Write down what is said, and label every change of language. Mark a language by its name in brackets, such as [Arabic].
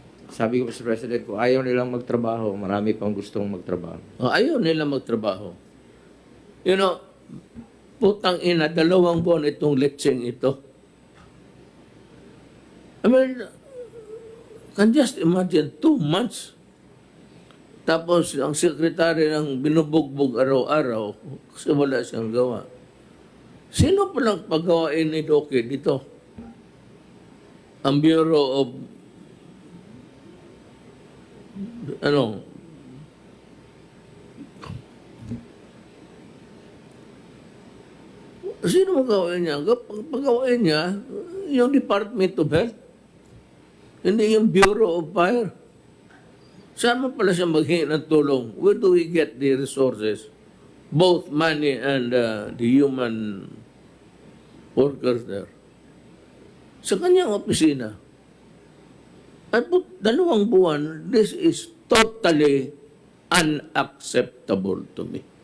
[Filipino] Sabi ko sa President ko, ayaw nilang magtrabaho. Marami pang gustong magtrabaho. Ayaw nila magtrabaho. putang ina, 2 buwan itong lecheng ito. [English] I mean, can just imagine 2 months. [Filipino] Tapos ang sekretary ng binubugbog araw-araw kasi wala siyang gawa. Sino palang paggawain ni Doke dito? Ang Bureau of sino magawain niya? Paggawain niya, yung Department of Health. Hindi yung Bureau of Fire. Saan mo pala siya maghingi ng tulong? [English] Where do we get the resources? Both money and the human workers there. [Filipino] Sa kanyang opisina. At 2 buwan, [English] this is totally unacceptable to me.